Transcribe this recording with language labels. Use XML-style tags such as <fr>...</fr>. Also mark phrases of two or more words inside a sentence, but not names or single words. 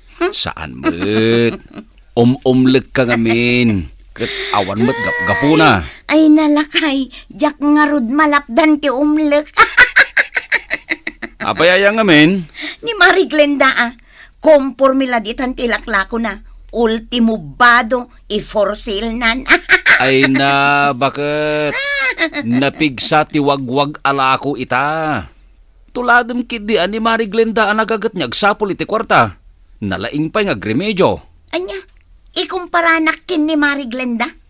<ilo>Hmm? Saan met? Um-, umle ka ngamin. Ket awan met gap-, gapuna. Ay, nalakay, jak ngarud malapdan ti umlek. Apa yaya ngamin? Ni Mari Glenda, ah. Kompormila ditan ti laklako na. Ultimo bado, i-</ilo> <en>for sale</en> <ilo>nan. Ay na, bakit? Napigsa ti wagwag alako ita. Tuladem kit di ani Mari Glenda a nagaget niya agsapul iti kwarta. Nalaing pa'y nga agremedyo. Anya, ikumparanak kin ni Mari Glenda?</ilo>